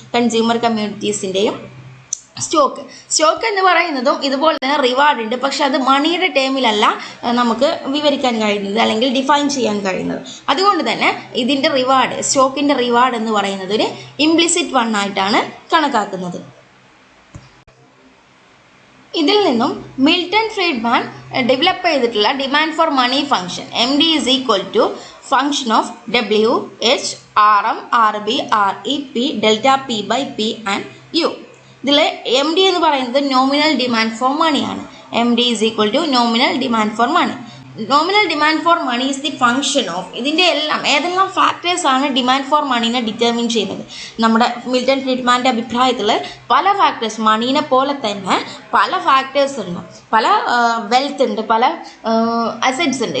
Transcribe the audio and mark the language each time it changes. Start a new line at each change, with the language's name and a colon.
Malayalam: Consumer കമ്മോഡിറ്റീസിൻ്റെയും stock എന്ന് പറയുന്നതും ഇതുപോലെ തന്നെ റിവാർഡ് ഉണ്ട്. പക്ഷെ അത് മണിയുടെ ടേമിലല്ല നമുക്ക് വിവരിക്കാൻ കഴിയുന്നത് അല്ലെങ്കിൽ ഡിഫൈൻ ചെയ്യാൻ കഴിയുന്നത്. അതുകൊണ്ട് തന്നെ ഇതിൻ്റെ റിവാർഡ്, സ്റ്റോക്കിൻ്റെ റിവാർഡ് എന്ന് പറയുന്നത് ഒരു ഇംപ്ലിസിറ്റ് വൺ ആയിട്ടാണ് കണക്കാക്കുന്നത്. ഇതിൽ നിന്നും മിൽട്ടൺ ഫ്രീഡ്മാൻ ഡെവലപ്പ് ചെയ്തിട്ടുള്ള demand for money function
English: MD is equal to function of W, H, RM, RB, REP, delta P by P and U.
Malayalam: ഇതിൽ MD എന്ന് പറയുന്നത് നോമിനൽ ഡിമാൻഡ് ഫോർ മണിയാണ്.
English: MD is equal to nominal demand for money. Nominal demand for money is the function of,
Malayalam: ഇതിൻ്റെ ഏതെല്ലാം factors ആണ് demand for മണീനെ determine ചെയ്യുന്നത്. നമ്മുടെ Milton ഫ്രീഡ്മാൻ്റെ അഭിപ്രായത്തിൽ പല ഫാക്ടേഴ്സ്, മണീനെ പോലെ തന്നെ പല ഫാക്ടേഴ്സ് ഉണ്ട്, പല വെൽത്ത് ഉണ്ട്, പല അസറ്റ്സ് ഉണ്ട്.